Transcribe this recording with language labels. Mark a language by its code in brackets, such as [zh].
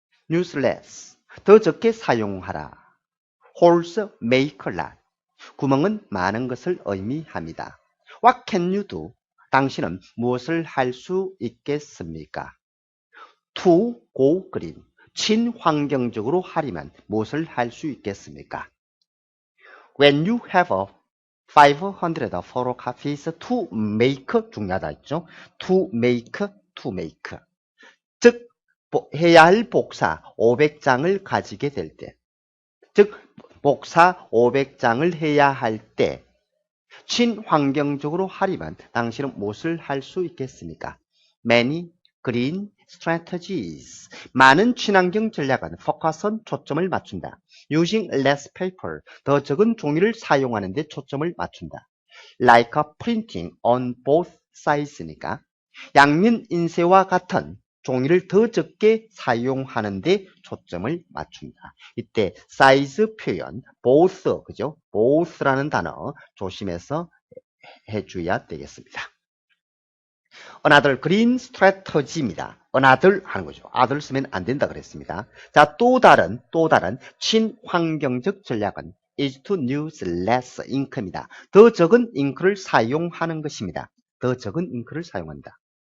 [en] use less, [ko] 더 적게 사용하라. [en] holes make a lot, [ko] 구멍은 많은 것을 의미합니다. [en] What can you do? [ko] 당신은 무엇을 할 수 있겠습니까? [en] To go green, [ko] 친환경적으로 하려면 무엇을 할 수 있겠습니까? [en] When you have 500 photocopies to make, [ko] 중요하다 했죠? [en] to make. [ko] 즉, 해야 할 복사 500장을 가지게 될 때, 즉, 복사 500장을 해야 할 때, 친환경적으로 하려면 당신은 무엇을 할 수 있겠습니까? [en] Many green strategies. [ko] 많은 친환경 전략은 focus은 초점을 맞춘다. [en] Using less paper. [ko] 더 적은 종이를 사용하는 데 초점을 맞춘다. [en] Like printing on both sides [ko] 니까 양면 인쇄와 같은 종이를 더 적게 사용하는 데 초점을 맞춘다. 이때 size 표현 both, 그죠? both라는 단어 조심해서 해줘야 되겠습니다. [en] Another green strategy입니다. [ko] Another 하는 거죠. other 쓰면 안 된다 그랬습니다. 자, 또 다른 친환경적 전략은 [en] is to use less ink [ko] 입니다. 더 적은 잉크를 사용하는 것입니다. 더 적은 잉크를 사용한다.